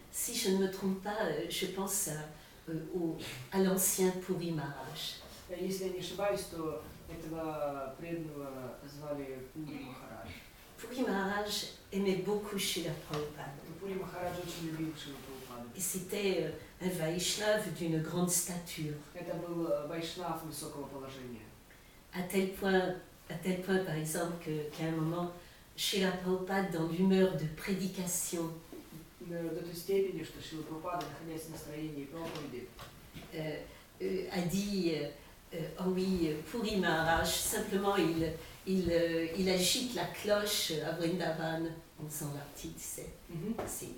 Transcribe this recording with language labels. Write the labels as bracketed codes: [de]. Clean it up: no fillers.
[fr] Si je ne me trompe pas, je pense à l'ancien Puri Maharaj. [ru] Если я не ошибаюсь, то этого преданного звали Пури Махарадж. [fr] Puri Maharaj aimait beaucoup Srila Prabhupada. [ru] Пури Махарадж очень любил Шрилу Прабхупаду. [fr] Et c'était un Vaishnava d'une grande stature. [ru] Это был вайшнав высокого положения. [fr] À tel point, par exemple, qu'à un moment, Srila Prabhupada, dans l'humeur de prédication, [ru] До той степени, что Шрила Прабхупада, находясь в настроении проповеди, [fr] a dit oh oui, Puri Maharaj, simplement il agite la cloche à Vrindavan en faisant l'artiste, tu sais.